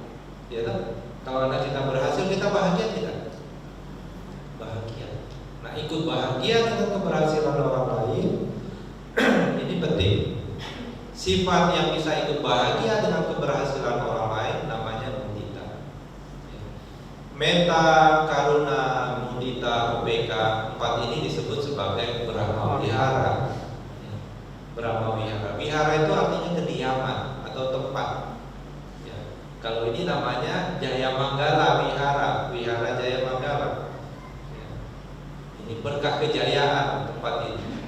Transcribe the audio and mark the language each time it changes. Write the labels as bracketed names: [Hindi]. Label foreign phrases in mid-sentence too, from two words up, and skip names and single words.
[Indonesian] Ya kan? Kalau anak kita berhasil, kita bahagia tidak? Bahagia. Nah, ikut bahagia dengan keberhasilan orang lain ini penting. Sifat yang bisa ikut bahagia dengan keberhasilan orang lain namanya mudita. [Pali] Meta, karuna, mudita, [Indonesian] UPK, 4 ini disebut sebagai Brahma Wihara. Brahma Wihara. Wihara itu artinya kediaman atau tempat. Ya. Kalau ini namanya Jaya Manggala Wihara, Wihara Jaya Manggala. Ini berkah kejayaan tempat ini.